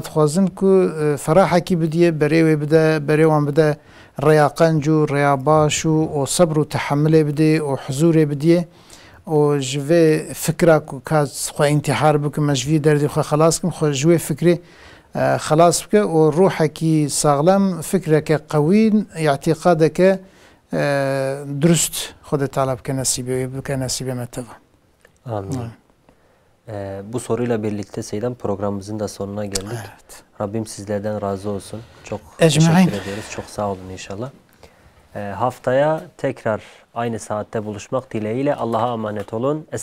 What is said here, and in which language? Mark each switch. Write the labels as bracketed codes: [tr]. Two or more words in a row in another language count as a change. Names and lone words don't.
[ku] dixwazin ku ferahekî bidiye berê wê bide berê wan bide rêya qenc û rêya baş û sebr û tehemmülê bidê û huzûrê bidiye û ji vê fikra ku kas xwe intihar bikim me ji vî derdê xwe xelas bikim xwe ji wê fikrê xelas bike û ruhekî saxlem fikreke qewî îtîqadeke durust Xwedê Teala bike nesîbê wê bike nesîbê me teva. Amin. [tr] Bu soruyla birlikte Seydam programımızın da sonuna geldik. Evet. Rabbim sizlerden razı olsun. Çok teşekkür ediyoruz. Çok sağ olun inşallah. Haftaya tekrar aynı saatte buluşmak dileğiyle Allah'a emanet olun.